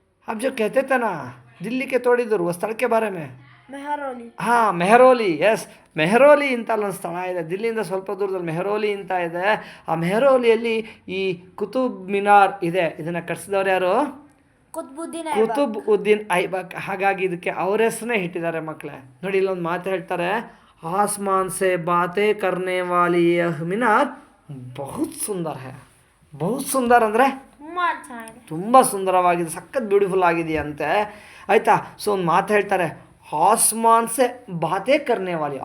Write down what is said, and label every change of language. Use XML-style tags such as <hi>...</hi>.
<hi>आप जो कहते थे ना दिल्ली के थोड़ी दूर, वो ಸ್ಥಳ के बारे में?</hi> <kn>ಮೆಹರೋಲಿ. ಎಸ್, ಮೆಹರೋಲಿ ಅಂತ ಅಲ್ಲೊಂದು ಸ್ಥಳ ಇದೆ. ದಿಲ್ಲಿಯಿಂದ ಸ್ವಲ್ಪ ದೂರದಲ್ಲಿ ಮೆಹರೋಲಿ ಅಂತ ಇದೆ. ಆ ಮೆಹರೋಲಿಯಲ್ಲಿ ಈ ಕುತುಬ್ ಮಿನಾರ್ ಇದೆ. ಇದನ್ನು ಕಟ್ಟಿಸಿದವರು ಯಾರು? ಕುತುಬ್ ಉದ್ದೀನ್ ಐಬಕ್. ಹಾಗಾಗಿ ಇದಕ್ಕೆ ಅವ್ರ ಹೆಸರನ್ನೇ ಇಟ್ಟಿದ್ದಾರೆ ಮಕ್ಕಳೇ. ನೋಡಿ, ಇಲ್ಲೊಂದು ಮಾತು ಹೇಳ್ತಾರೆ,</kn> <hi>आसमान से बातें करने वाली यह मीनार बहुत सुंदर है.</hi> <kn>बहुत ಸುಂದರ ಅಂದರೆ ತುಂಬ ಸುಂದರವಾಗಿದೆ, ಸಖತ್ ಬ್ಯೂಟಿಫುಲ್ ಆಗಿದೆಯಂತೆ. ಆಯಿತಾ. ಸೊ ಒಂದು ಮಾತು ಹೇಳ್ತಾರೆ,</kn> <hi>ಆಸ್ಮಾನ್ ಸೆ ಬಾತೆ ಕರ್ನೆ ವಾಲಿ.</hi>